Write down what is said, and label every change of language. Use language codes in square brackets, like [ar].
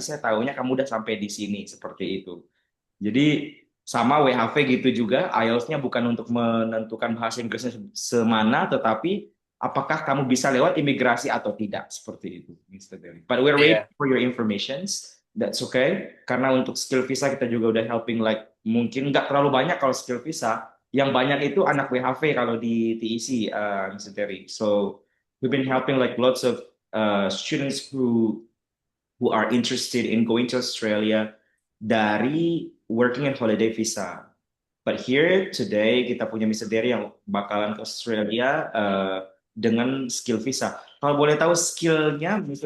[id] Saya tahunya kamu udah sampai di sini seperti itu. Jadi sama WHV gitu juga, IELTS-nya bukan untuk menentukan bahasa Inggrisnya semana, tetapi apakah kamu bisa lewat imigrasi atau tidak, seperti itu, Mr. [en] Derry. But we're waiting [id] iya. [en] for your informations. That's okay. [id] Karena untuk skill visa kita juga udah [en] helping like [id] mungkin nggak terlalu banyak kalau skill visa. Yang banyak itu anak WHV kalau di TEC, Mr. Terry. [en] So we've been helping like lots of students who are interested in going to Australia [id] dari [en] working and holiday visa. But here today [id] kita punya [en] Mr. [id] Derry yang bakalan ke Australia dengan skill visa. Kalau boleh tahu skillnya Mr.